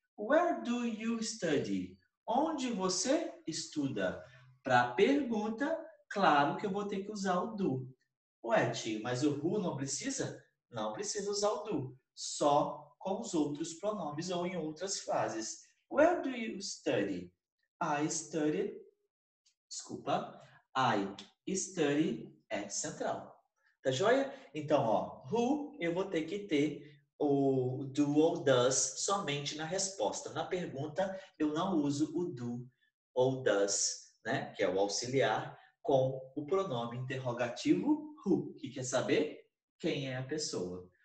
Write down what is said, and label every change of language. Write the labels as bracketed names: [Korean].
[English] Where do you study? [Portuguese] Onde você estuda? Para a pergunta, claro que eu vou ter que usar o do. Ué, tio, mas o who não precisa? Não precisa usar o do. só com os outros pronomes ou em outras frases. [English] Where do you study? I study, [Portuguese] desculpa, [English] I study at Central. [Portuguese] Tá joia? Então, ó, who eu vou ter que ter o do ou does somente na resposta. Na pergunta, eu não uso o do ou does, né, que é o auxiliar, com o pronome interrogativo who, que quer saber quem é a pessoa.